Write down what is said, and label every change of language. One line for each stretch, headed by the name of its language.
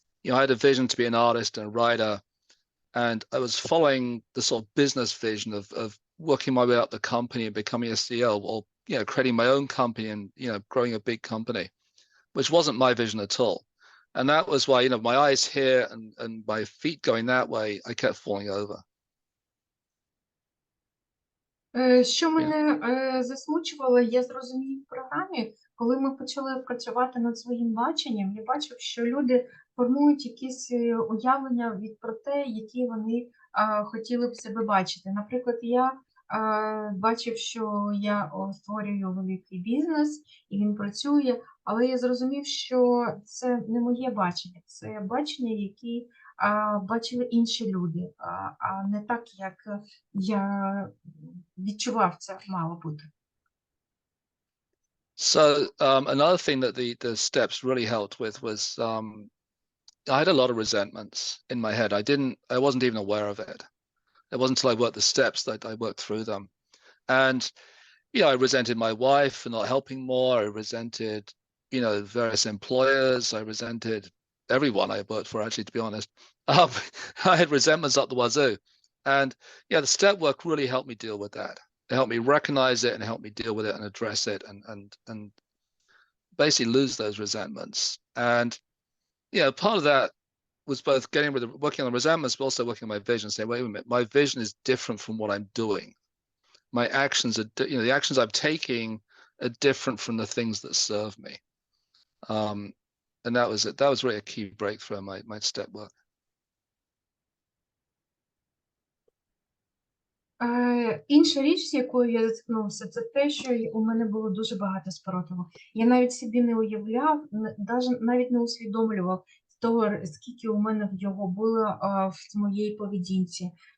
English: I had a vision to be an artist and a writer, and I was following the sort of business vision of working my way up the company and becoming a CEO, or, creating my own company and, growing a big company, which wasn't my vision at all. And that was why, my eyes here and my feet going that way, I kept falling over.
Ukrainian: Що мене засмучувало, я зрозумів в програмі, коли ми почали працювати над своїм баченням, я бачив, що люди формують якісь уявлення про те, які вони хотіли б себе бачити. Наприклад, я бачив, що я створюю великий бізнес, і він працює, але я зрозумів, що це не моє бачення, це бачення, які бачили інші люди, а не так, як я відчував це мало бути.
English: So another thing that the steps really helped with was I had a lot of resentments in my head. I wasn't even aware of it. It wasn't until I worked the steps that I worked through them. And, I resented my wife for not helping more. I resented, various employers. I resented everyone I worked for, actually, to be honest. I had resentments up the wazoo. And the step work really helped me deal with that. It helped me recognize it and help me deal with it and address it and basically lose those resentments. And, part of that was both working on the resentments, but also working on my vision, saying, wait a minute, my vision is different from what I'm doing. My actions are, the actions I'm taking are different from the things that serve me. And that was it. That was really a key breakthrough in my step work.
Ukrainian: Інша річ, з якою я зіткнувся, це те, що у мене було дуже багато спротиву. Я навіть собі не уявляв, навіть не усвідомлював того, скільки у мене його було в моїй поведінці.